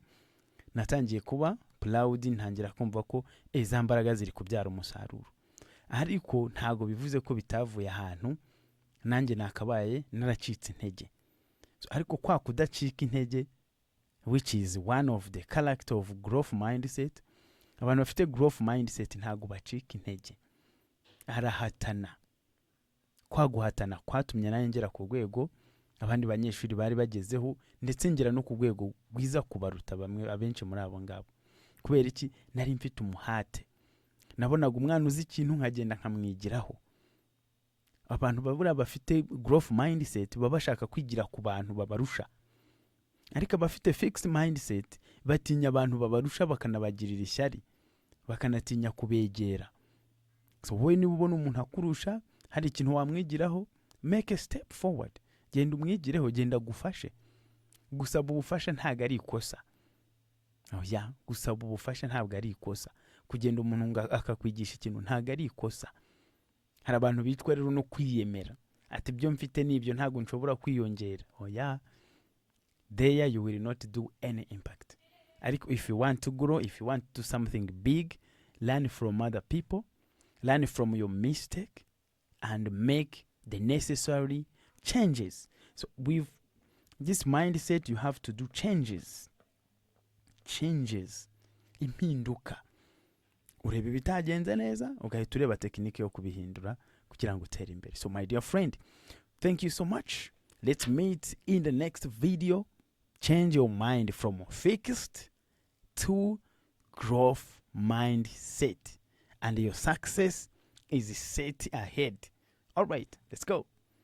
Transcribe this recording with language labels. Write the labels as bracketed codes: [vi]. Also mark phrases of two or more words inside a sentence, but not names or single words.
[rw] Natangiye kuba proud, ntangira kumva ko za mbaraga ziri kubyara umusaruro. Ariko ntago bivuze ko bitavuye ahantu nanjye nakabaye naracitse intege. Ariko kwa kudacika intege, [en] which is one of the character of growth mindset, [rw] abantu bafite [en] growth mindset [rw] ntago bacika intege, arahatana. Kwa guhatana kwatumye nanjye ngera ku rwego abandi banyeshuri bari bagezeho, ndetse ngera no ku rwego rwiza kubaruta bamwe abenshi muri abo ngabo. Kubera iki? Nari mfite umuhate, nabonaga umwana uzi ikintu nkagenda nkamwigiraho. Abantu babura bafite [en] growth mindset [rw] baba bashaka kwigira ku bantu babarusha, ariko abafite [en] fixed mindset [rw] batinya abantu babarusha, bakanabagirira ishyari, bakanatinya kubegera. So wowe niba ubona umuntu akurusha, hari ikintu wamwigiraho, [en] make a step forward, [rw] genda umwigireho, genda gufashe. Gusaba ubufasha ntabwo ari ikosa. Gusaba ubufasha ntabwo ari ikosa. Kugenda umuntu akakwigisha ikintu ntabwo ari ikosa. Hari abantu bitwa rero no kwiyemera, ati ibyo mfite nibyo ntabwo nshobora kwiyongera. [en] There you will not do any impact. Ariko if you want to grow, if you want to do something big, learn from other people, learn from your mistake, and make the necessary changes. So with this mindset, you have to do changes. [rw] Impinduka. Urebe bitagenze neza, ugahita ureba tekinike yo kubihindura kugira ngo utere imbere. [en] So my dear friend, thank you so much. Let's meet in the next video. Change your mind from fixed to growth mindset, and your success is set ahead. All right, let's go.